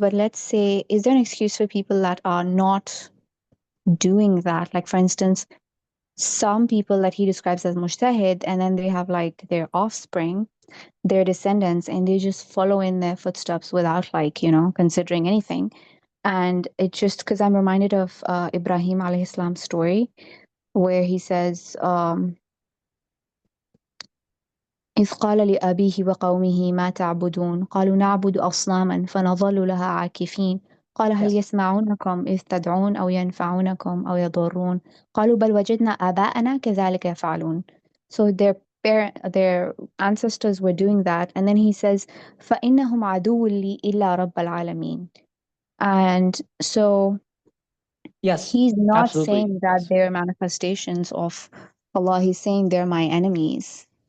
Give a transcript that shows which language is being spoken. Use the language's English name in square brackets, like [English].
[English] But let's say, is there an excuse for people that are not doing that? Like, for instance, some people that he describes as mujtahid, and then they have like their offspring, their descendants, and they just follow in their footsteps without, like, considering anything. And it just, because I'm reminded of Ibrahim alayhi salam's story, where he says, [Arabic] إذ قال لأبيه وقومه ما تعبدون قالوا نعبد أصناما فنظل لها عاكفين قال هل يسمعونكم إذ تدعون أو ينفعونكم أو يضرون قالوا بل وجدنا آباءنا كذلك يفعلون. [English] So their ancestors were doing that, and then he says [Arabic] فإنهم عدو لي إلا رب العالمين. [English] And so yes, he's not absolutely. saying that they're manifestations of Allah, he's saying they're my enemies.